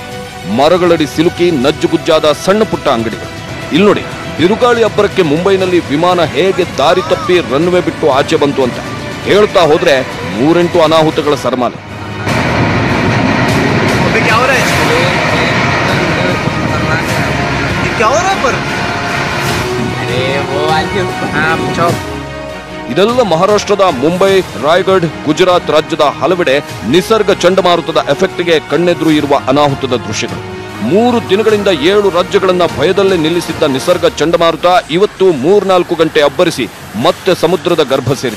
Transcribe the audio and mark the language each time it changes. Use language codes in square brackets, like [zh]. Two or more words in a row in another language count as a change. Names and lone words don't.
[kn] ಮರಗಳಡಿ ಸಿಲುಕಿ ನಜ್ಜುಗುಜ್ಜಾದ ಸಣ್ಣ ಪುಟ್ಟ ಅಂಗಡಿಗಳು. ಇಲ್ಲಿ ನೋಡಿ, ಬಿರುಗಾಳಿ ಅಬ್ಬರಕ್ಕೆ ಮುಂಬೈನಲ್ಲಿ ವಿಮಾನ ಹೇಗೆ ದಾರಿ ತಪ್ಪಿ ರನ್ವೇ ಬಿಟ್ಟು ಆಚೆ ಬಂತು ಅಂತ ಹೇಳ್ತಾ ಹೋದ್ರೆ 3-8 ಅನಾಹುತಗಳ ಸರಮಾಲೆ. [hi] क्या हो रहा है पर? अरे वो आज [kn] ಇದೆಲ್ಲ ಮಹಾರಾಷ್ಟ್ರದ ಮುಂಬೈ, ರಾಯಗಢ್, ಗುಜರಾತ್ ರಾಜ್ಯದ ಹಲವೆಡೆ ನಿಸರ್ಗ ಚಂಡಮಾರುತದ ಎಫೆಕ್ಟ್ಗೆ ಕಣ್ಣೆದುರು ಇರುವ ಅನಾಹುತದ ದೃಶ್ಯಗಳು. 3 ದಿನಗಳಿಂದ 7 ರಾಜ್ಯಗಳನ್ನ ಭಯದಲ್ಲೇ ನಿಲ್ಲಿಸಿದ್ದ ನಿಸರ್ಗ ಚಂಡಮಾರುತ ಇವತ್ತು 3-4 ಗಂಟೆ ಅಬ್ಬರಿಸಿ ಮತ್ತೆ ಸಮುದ್ರದ ಗರ್ಭ ಸೇರಿದೆ.